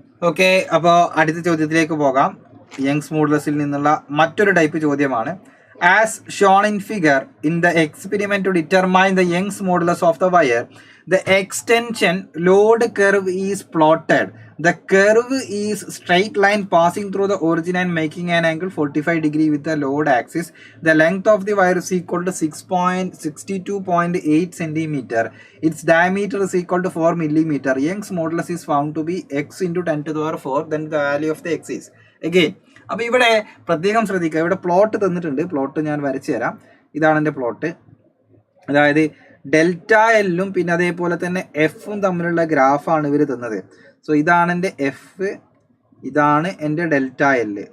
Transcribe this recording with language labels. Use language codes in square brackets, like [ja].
[ml] Okay, അപ്പോൾ അടുത്ത ചോദ്യത്തിലേക്ക് പോകാം. യങ്സ് മോഡുലസിൽ നിന്നുള്ള മറ്റൊരു ടൈപ്പ് ചോദ്യമാണ്. [en] As shown in figure in the experiment to determine the Young's modulus of the wire, the extension load curve is plotted. The curve is straight line passing through the origin and making an angle 45 degree with the load axis. The length of the wire is equal to 62.8 centimeter. Its diameter is equal to 4 millimeter. Young's modulus is found to be x into 10⁻⁴. Then the value of the x is. [ml] Again, അപ്പോൾ ഇവിടെ പ്രത്യേകം ശ്രദ്ധിക്കുക. ഇവിടെ plot തന്നിട്ടുണ്ട്. Plot ഞാൻ വരച്ചു തരാം. ഇതാണ് എൻ്റെ പ്ലോട്ട്. അതായത് ഡെൽറ്റ എല്ലും പിന്നെ അതേപോലെ തന്നെ എഫും തമ്മിലുള്ള ഗ്രാഫാണ് ഇവർ തന്നത്. സോ ഇതാണ് എൻ്റെ എഫ്, ഇതാണ് എൻ്റെ ഡെൽറ്റ എല്ല്.